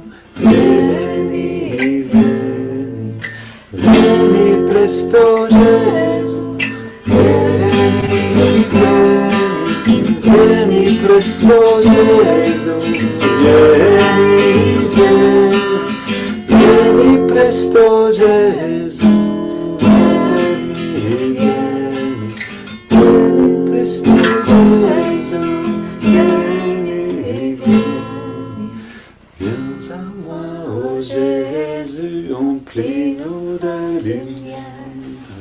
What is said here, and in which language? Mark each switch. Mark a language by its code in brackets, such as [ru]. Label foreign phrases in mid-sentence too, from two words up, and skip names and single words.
[it] vieni, vieni, vieni presto Gesù, vieni, vieni, vieni presto Gesù, vieni, vieni, vieni presto Gesù. [fr] Viens à moi, ô Jésus, emplis-nous de lumière.